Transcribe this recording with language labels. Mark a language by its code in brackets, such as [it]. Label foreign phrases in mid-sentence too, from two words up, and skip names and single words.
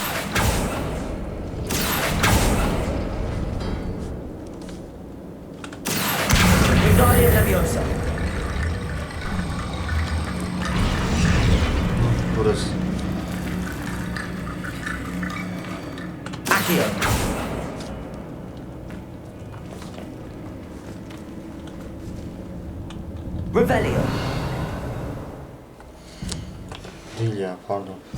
[tr] Guardian Leviosa. Burası. Accio. Revelio. Değil ya, pardon.